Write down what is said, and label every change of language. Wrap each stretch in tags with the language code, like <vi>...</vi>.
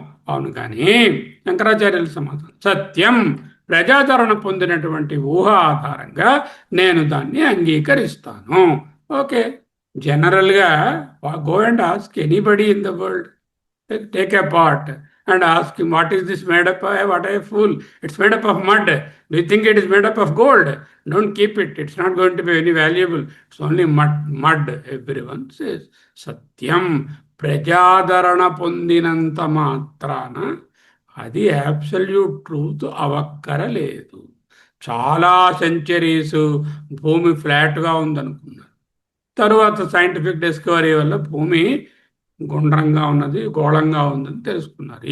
<te>అవును, కానీ శంకరాచార్యుల సమాధానం సత్యం. ప్రజాదరణ పొందినటువంటి ఊహ ఆధారంగా నేను దాన్ని అంగీకరిస్తాను.</te> <en>Okay, జనరల్గా go and ask anybody in the world, take a pot and ask him, what is this made up of? What a fool, it's made up of mud. Do you think it is made up of gold? Don't keep it, it's not going to be very valuable, it's only mud. Everyone says satyam.</en> <te>ప్రజాదరణ పొందినంత మాత్రాన అది absolute truth అవక్కరలేదు. చాలా centuries భూమి ఫ్లాట్గా ఉందనుకున్నారు, తరువాత scientific discovery వల్ల భూమి గుండ్రంగా ఉన్నది, గోళంగా ఉందని తెలుసుకున్నారు.</te>